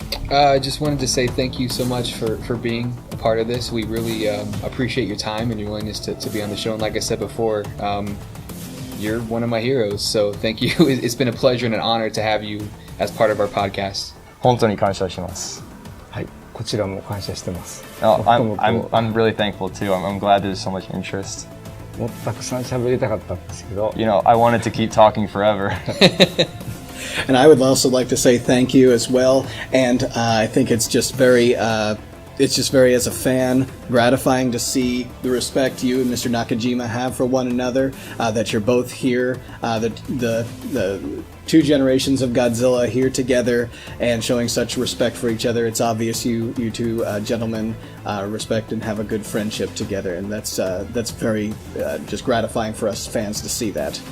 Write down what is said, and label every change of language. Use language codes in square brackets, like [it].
[en] I just wanted to say thank you so much for being a part of this. We really appreciate your time and your willingness to be on the show. And like I said before, you're one of my heroes. So thank you. It's been a pleasure and an honor to have you as part of our podcast. [ja] 本当に感謝します。はい、こちらも感謝してます。 [en] No, I'm really thankful too. I'm glad there's so much interest. [ja] もっとたくさん喋りたかったんですけど。 [en] You know, I wanted to keep talking forever. And I would also like to say thank you as well. And I think it's just very, as a fan, gratifying to see the respect you and Mr. Nakajima have for one another. That you're both here, the two generations of Godzilla here together and showing such respect for each other. It's obvious you two gentlemen respect and have a good friendship together, and that's very just gratifying for us fans to see that.